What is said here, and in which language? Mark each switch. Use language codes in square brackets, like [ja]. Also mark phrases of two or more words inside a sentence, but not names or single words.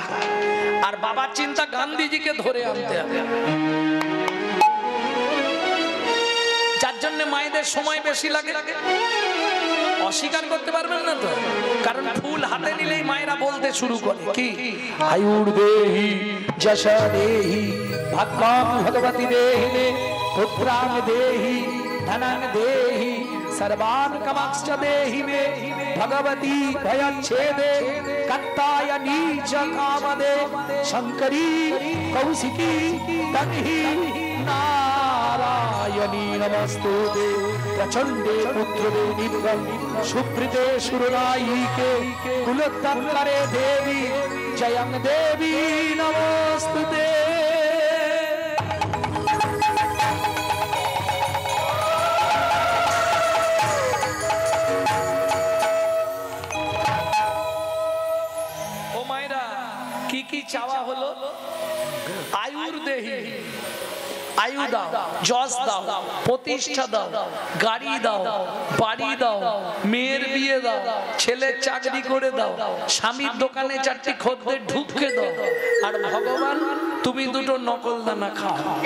[bn] আর বাবার চিন্তা গান্ধীজিকে ধরে আনতে হবে, যার জন্য মায়েদের সময় বেশি লাগে। অস্বীকার করতে পারবেন না তো, কারণ ফুল হাতে নিলেই মায়েরা বলতে শুরু করে কি, [sa] আয়ুর দেহি যশা দেহি ভগবান ভগবতী দেহিনে পুত্রাং দেহি ধনাং দেহি सर्वान् कामांश्च देहि मे भगवती भयच्छेदे कत्तायनी च कामदे शंकरी कौशिकी तन्हि नारायणी नमस्तुते प्रचंडे पुत्रदे निभं सुप्रीते सुरनायिके कुलोत्तरे देवी जयं देवी नमस्तुते। [bn] কি চাওয়া হলো? [sa] আয়ুর দেহি, [bn] আয়ু দাও, যশ দাও, প্রতিষ্ঠা দাও, গাড়ি দাও, বাড়ি দাও, মেয়ের বিয়ে দাও, ছেলের চাকরি করে দাও, স্বামীর দোকানে 4টি খদ্দের ঢুকে দাও, আর ভগবান তুমি 2টো নকল দানা খাও।